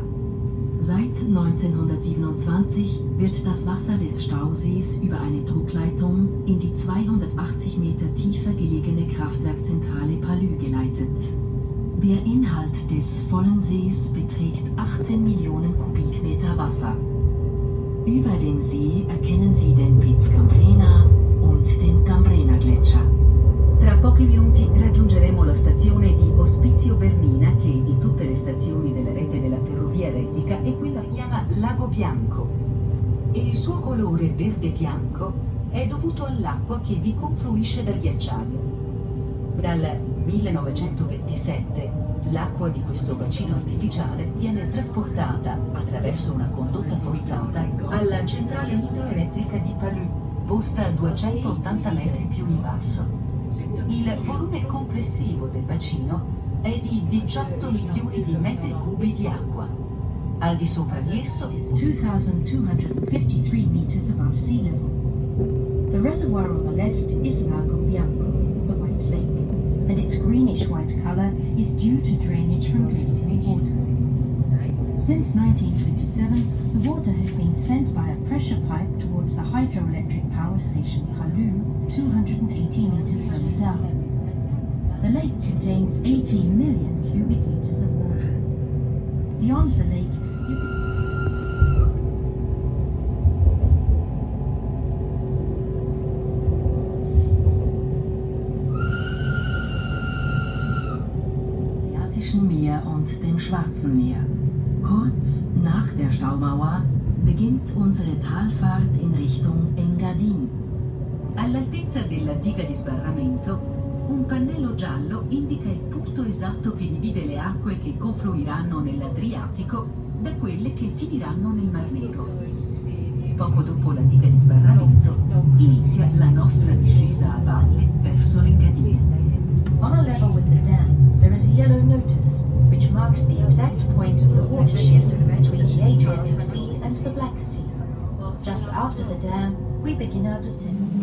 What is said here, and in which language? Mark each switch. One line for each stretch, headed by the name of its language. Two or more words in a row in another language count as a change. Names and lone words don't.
German: Seit 1927 wird das Wasser des Stausees über eine Druckleitung in die 280 Meter tiefer gelegene Kraftwerkzentrale Palü geleitet. Der Inhalt des vollen Sees beträgt 18 Millionen Kubikmeter Wasser. Über dem See erkennen Sie den Piz Cambrena und den Cambrena-Gletscher.
Italian: Tra pochi minuti raggiungeremo la stazione di Ospizio Bernina, che di tutte le stazioni della rete della ferrovia retica è quella che si chiama Lago Bianco. E il suo colore verde-bianco è dovuto all'acqua che vi confluisce dal ghiacciaio. Dal 1927 l'acqua di questo bacino artificiale viene trasportata attraverso una condotta forzata alla centrale idroelettrica di Palù, posta a 280 metri più in basso. Il volume complessivo del bacino è di 18 milioni di metri cubi di acqua. Al di sopra di esso
English: 2,253 meters above sea level. The reservoir on the left is Lago Bianco, the White Lake, and its greenish-white color is due to drainage from glacial water. Since 1927, the water has been sent by a pressure pipe towards the hydroelectric power station Palü, 280 meters further down. The lake contains 18 million cubic liters of water. Beyond the lake,
German: Adriatischen Meer und dem Schwarzen Meer. Kurz nach der Staumauer beginnt unsere Talfahrt in Richtung Engadin.
Italian: all'altezza della diga di sbarramento, un pannello giallo indica il punto esatto che divide le acque che confluiranno nell'Adriatico da quelle che finiranno nel Mar Nero. Poco dopo la diga di sbarramento inizia la nostra discesa a valle verso l'Engadina.
English: on a level with the dam, there is a yellow notice, which marks the exact point of the watershed between the Adriatic Sea and the Black Sea. Just after the dam, we begin our descent.